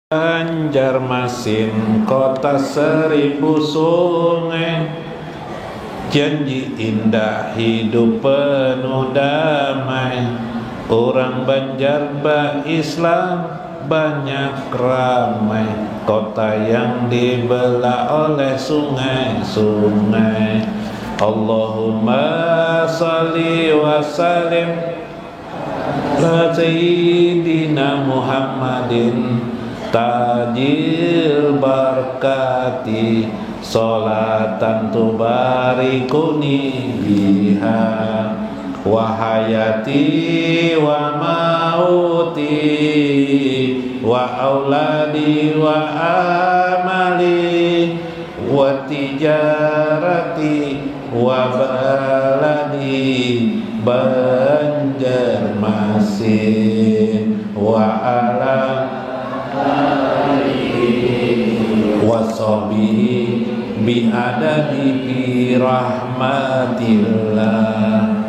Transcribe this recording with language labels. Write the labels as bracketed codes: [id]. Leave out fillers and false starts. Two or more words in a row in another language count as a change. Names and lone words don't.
[id] Banjarmasin, kota seribu sungai, janji indah hidup penuh damai. Orang Banjar Islam banyak ramai, kota yang dibelah oleh sungai-sungai. [ar] اللهم صل وسلم على سيدنا محمد تاجل بركاتي صلاة تباركني بها وحياتي وموتي وأولادي و عملي وتجارتي وبلدي Banjarmasin وعلى وصحبه بعدد برحمة الله.